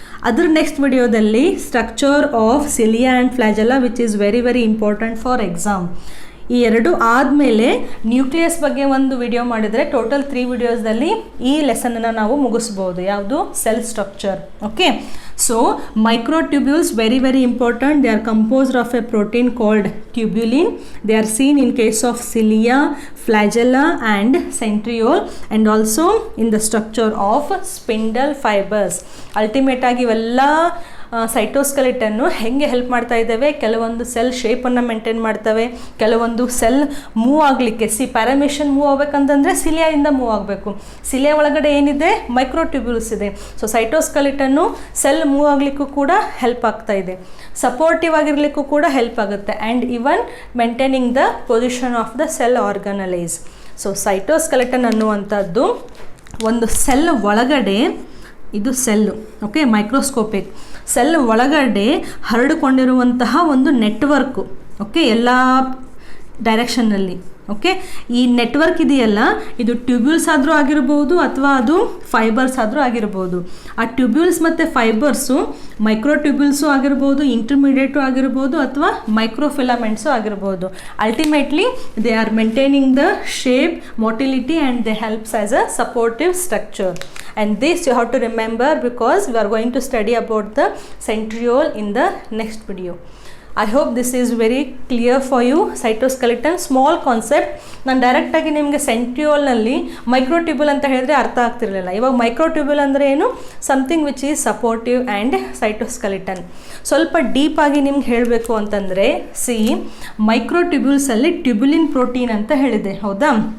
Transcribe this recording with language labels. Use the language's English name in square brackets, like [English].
[Kannada] ಅದರ ನೆಕ್ಸ್ಟ್ ವಿಡಿಯೋದಲ್ಲಿ [English] Structure of cilia and flagella, which is very very important for exam. [Kannada] ಈ ಎರಡು ಆದಮೇಲೆ ನ್ಯೂಕ್ಲಿಯಸ್ ಬಗ್ಗೆ ಒಂದು ವಿಡಿಯೋ ಮಾಡಿದರೆ ಟೋಟಲ್ 3 ವಿಡಿಯೋಸ್ದಲ್ಲಿ ಈ ಲೆಸನನ್ನು ನಾವು ಮುಗಿಸ್ಬೋದು. ಯಾವುದು? Cell structure. [English] Okay, so microtubules very very important. They are composed of a protein called tubulin. They are seen in case of cilia, flagella and centriole, and also in the structure of spindle fibers. Ultimate [Kannada] ಆಗಿ ಇವೆಲ್ಲ ಸೈಟೋಸ್ಕೆಲಿಟನ್ನು ಹೆಂಗೆ help ಮಾಡ್ತಾ ಇದ್ದಾವೆ, ಕೆಲವೊಂದು cell ಶೇಪನ್ನು maintain ಮಾಡ್ತವೆ, ಕೆಲವೊಂದು cell move ಆಗಲಿಕ್ಕೆ ಪ್ಯಾರಾಮೀಷನ್ move ಆಗಬೇಕಂತಂದರೆ ಸಿಲಿಯಾದಿಂದ move ಆಗಬೇಕು. ಸಿಲಿಯಾ ಒಳಗಡೆ ಏನಿದೆ, ಮೈಕ್ರೋಟ್ಯೂಬ್ಯೂಲ್ಸ್ ಇದೆ. ಸೊ ಸೈಟೋಸ್ಕೆಲಿಟನ್ನು ಸೆಲ್ ಮೂವ್ ಆಗಲಿಕ್ಕೂ ಕೂಡ ಹೆಲ್ಪ್ ಆಗ್ತಾ ಇದೆ, ಸಪೋರ್ಟಿವ್ ಆಗಿರಲಿಕ್ಕೂ ಕೂಡ ಹೆಲ್ಪ್ ಆಗುತ್ತೆ, [English] And even maintaining the position of the cell organelles. [Kannada] So cytoskeleton ಅನ್ನುವಂಥದ್ದು ಒಂದು ಸೆಲ್ ಒಳಗಡೆ, ಇದು ಸೆಲ್ಲು, ಓಕೆ, ಮೈಕ್ರೋಸ್ಕೋಪಿಕ್ ಸೆಲ್ ಒಳಗಡೆ ಹರಡಿಕೊಂಡಿರುವಂತಹ ಒಂದು ನೆಟ್ವರ್ಕು, ಓಕೆ, ಎಲ್ಲ ಡೈರೆಕ್ಷನ್ನಲ್ಲಿ. ಓಕೆ, ಈ ನೆಟ್ವರ್ಕ್ ಇದೆಯಲ್ಲ, ಇದು ಟ್ಯೂಬ್ಯೂಲ್ಸ್ ಆದರೂ ಆಗಿರ್ಬೋದು ಅಥವಾ ಅದು ಫೈಬರ್ಸ್ ಆದರೂ ಆಗಿರ್ಬೋದು. ಆ ಟ್ಯೂಬ್ಯೂಲ್ಸ್ ಮತ್ತು ಫೈಬರ್ಸು ಮೈಕ್ರೋಟ್ಯೂಬ್ಯೂಲ್ಸು ಆಗಿರ್ಬೋದು, ಇಂಟರ್ಮೀಡಿಯೇಟು ಆಗಿರ್ಬೋದು, ಅಥವಾ ಮೈಕ್ರೋಫಿಲಮೆಂಟ್ಸು ಆಗಿರ್ಬೋದು. Ultimately [English] They are maintaining the shape, motility, and they helps as a supportive structure. And this you have to remember because we are going to study about the centriole in the next video. I hope this is very clear for you. Cytoskeleton small concept. [Kannada] ನಾನು ಡೈರೆಕ್ಟಾಗಿ ನಿಮಗೆ ಸೆಂಟ್ರಿಯೋಲ್ನಲ್ಲಿ microtubule ಅಂತ ಹೇಳಿದ್ರೆ ಅರ್ಥ ಆಗ್ತಿರಲಿಲ್ಲ. ಇವಾಗ microtubule ಅಂದರೆ ಏನು, [English] Something which is supportive and cytoskeleton. [Kannada] ಸ್ವಲ್ಪ ಡೀಪಾಗಿ ನಿಮ್ಗೆ ಹೇಳಬೇಕು ಅಂತಂದರೆ, ಮೈಕ್ರೋಟ್ಯೂಬ್ಯೂಲ್ಸಲ್ಲಿ ಟ್ಯೂಬ್ಯುಲಿನ್ ಪ್ರೋಟೀನ್ ಅಂತ ಹೇಳಿದೆ, ಹೌದಾ?